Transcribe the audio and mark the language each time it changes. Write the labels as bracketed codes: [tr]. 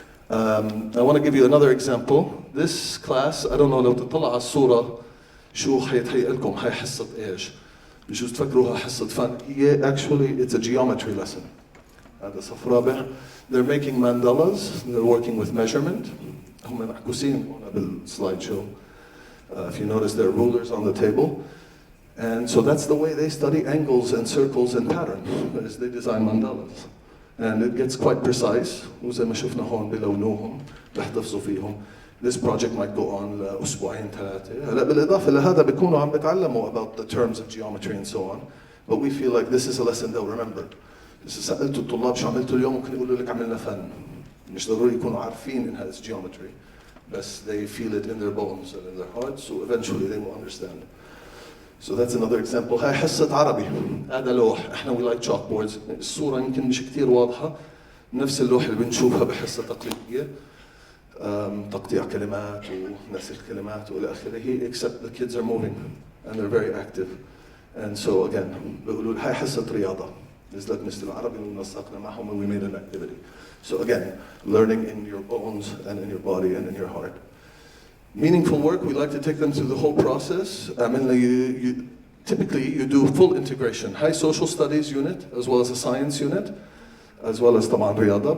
[en] I want to give you another example. This class, I don't know [ar] لو تطلع على الصورة شو حيتهيأ لكم, هاي حصة إيش. بجوز تفكروها حصة فن، هي [en] actually it's a geometry lesson. [ar] هذا صف رابع. [en] They're making mandalas, they're working with measurement. [ar] هم معكوسين هنا بالسلايد شو. [en] If you notice there are rulers on the table. And so that's the way they study angles and circles and patterns, as they design mandalas. And it gets quite precise. [ar] وزي ما شفنا هون بلونوهم بيحتفظوا فيهم. [en] This project might go on [ar] لأسبوعين ثلاثة. هلا بالإضافة لهذا بيكونوا عم بتعلموا [en] about the terms of geometry and so on. But we feel like this is a lesson they'll remember. [ar] إذا سألتوا الطلاب شو عملتوا اليوم ممكن يقولوا لك عملنا فن. مش ضروري يكونوا عارفين إنها [en] it's geometry. But they feel it in their bones and in their hearts, so eventually they will understand. So that's another example. [ar] هاي حصة عربي. هذا لوح. [en] احنا we like chalkboards. [ar] الصورة يمكن مش كتير واضحة. نفس اللوح اللي بنشوفها بحصة تقليدية. تقطيع كلمات ونسخ كلمات وإلى آخره. [en] Except the kids are moving and they're very active. And so again, [ar] بيقولوا هاي حصة رياضة. نزلت مثل العربي ونسقنا معهم [en] and we made an activity. So again, learning in your bones and in your body and in your heart. Meaningful work, we like to take them through the whole process. I mean, typically you do full integration. High social studies unit, as well as a science unit, as well as [ar] طبعا رياضة.